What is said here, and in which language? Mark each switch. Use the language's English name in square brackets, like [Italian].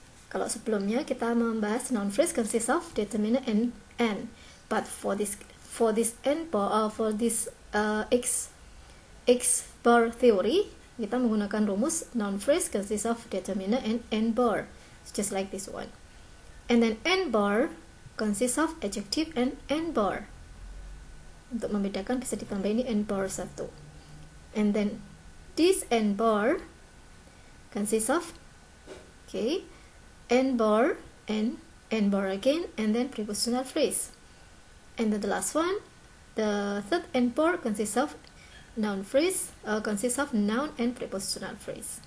[Indonesian] Kalau sebelumnya kita membahas [English] noun phrase consists of determiner and N, but for this N bar for this X bar theory, [Indonesian] kita menggunakan rumus [English] noun phrase consists of determiner and N bar, just like this one. And then N bar consists of adjective and N bar. [Indonesian] Untuk membedakan bisa ditambah ini N bar 1. [English] And then this N bar consists of N bar and N bar again, and then prepositional phrase. And then the last one, the third N bar consists of noun phrase, consists of noun and prepositional phrase.